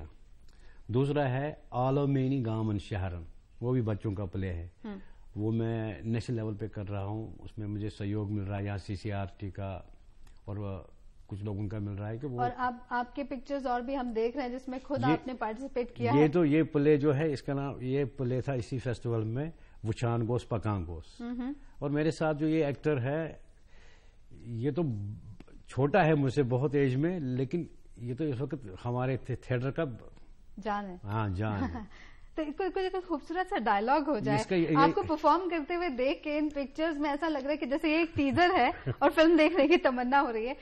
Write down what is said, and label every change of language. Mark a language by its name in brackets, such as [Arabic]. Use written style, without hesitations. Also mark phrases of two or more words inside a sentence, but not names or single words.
[Hindi] दूसरा है आलमेनी गामन शहरन, वो भी बच्चों का प्ले है। वो मैं नेशनल लेवल पे कर रहा हूँ। उसमें मुझे सहयोग मिल रहा है यहाँ CCRT का और कुछ लोगों का मिल रहा है कि वो। और आपके पिक्चर्स और भी हम देख रहे हैं जिसमें खुद आपने पार्टिसिपेट किया है। ये तो ये प्ले जो है, इसका नाम, ये प्ले था इसी फेस्टिवल में, वुचान गोस पकांग गोस। और मेरे साथ जो ये एक्टर है, ये तो छोटा है मुझसे बहुत एज में, लेकिन ये तो इस वक्त हमारे थिएटर का जान है। हाँ, जान है। तो कुछ खूबसूरत सा डायलॉग हो जाए आपको परफॉर्म करते हुए देख के इन पिक्चर्स में, ऐसा लग रहा है कि जैसे ये एक टीजर है और फिल्म देखने की तमन्ना हो रही है।